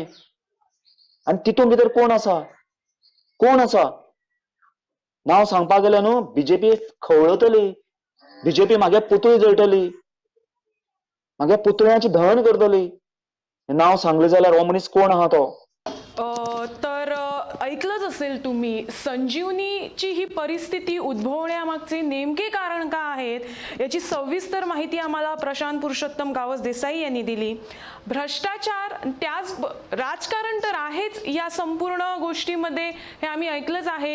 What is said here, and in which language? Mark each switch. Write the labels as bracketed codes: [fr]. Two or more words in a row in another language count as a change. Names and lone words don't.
[kok] आणि तितून भितर कोण आसा? कोण आसा? नांव सांगपाक गेलें न्हू, बीजेपी खवळतली, बीजेपी मागे पुतळी जळटली, मागे पुतळ्याची दहन करतली. नांव सांगलें जाल्यार हो मनीस कोण आहा तो? [mr] तर ऐकलंच असेल तुम्ही, संजीवनीची ही परिस्थिती उद्भवण्यामागचे नेमके कारण का आहेत याची सविस्तर माहिती आम्हाला प्रशांत पुरुषोत्तम गावस देसाई यांनी दिली. भ्रष्टाचार त्याच राजकारण तर आहेच या संपूर्ण गोष्टीमध्ये, हे आम्ही ऐकलंच आहे.